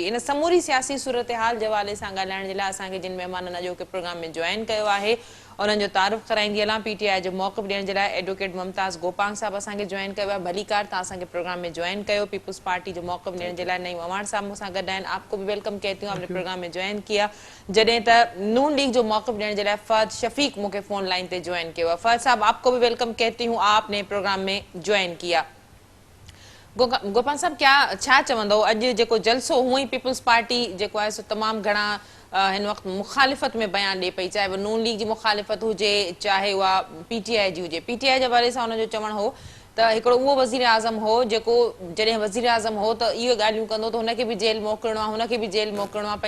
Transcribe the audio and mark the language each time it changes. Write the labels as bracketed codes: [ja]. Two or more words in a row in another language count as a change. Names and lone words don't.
[sd] इन समूरी सियासी सूरत हाल जे हवाले सां ॻाल्हाइण जे लाइ असांखे जिन महिमाननि अॼोके प्रोग्राम में जॉइन कयो आहे उन्हनि जो तारुफ़ कराईंदी हलां। पीटीआई जो मौक़िफ़ ॾियण जे लाइ एडवोकेट मुमताज़ गोपांग साहब असांखे जॉइन कयो आहे। भली कार तव्हां असांखे प्रोग्राम में जॉइन कयो। पीपल्स पार्टी जो मौक़िफ़ ॾियण जे लाइ नईम अवान साहब मूंसां गॾु आहिनि। [ur] آپ کو بھی ویلکم کہتی ہوں، آپ نے پروگرام میں جوائن کیا. [sd] जॾहिं त नून लीग जो मौक़िफ़ ॾियण जे लाइ फहद शफीक मूंखे फ़ोन लाइन ते जॉइन किया। [ur] فہد صاحب، آپ کو بھی ویلکم کہتی ہوں، آپ نے پروگرام میں جوائن کیا. [sd] गोपाल साहब, क्या छा चवंदो अॼु जेको जलसो हुअं ई पीपल्स पार्टी जेको आहे सो तमामु घणा हिन वक़्तु मुख़ालिफ़त में बयान ॾिए पई, चाहे उहा नून लीग जी मुख़ालिफ़त हुजे चाहे उहा पीटीआई जी हुजे। पीटीआई जे हवाले सां हुनजो चवणु हो त हिकिड़ो उहो वज़ीर आज़म हो जेको जॾहिं वज़ीर आज़म हो त इहो ॻाल्हियूं कंदो त हुनखे बि जेल मोकिलिणो आहे, हुनखे बि जेल मोकिलिणो आहे।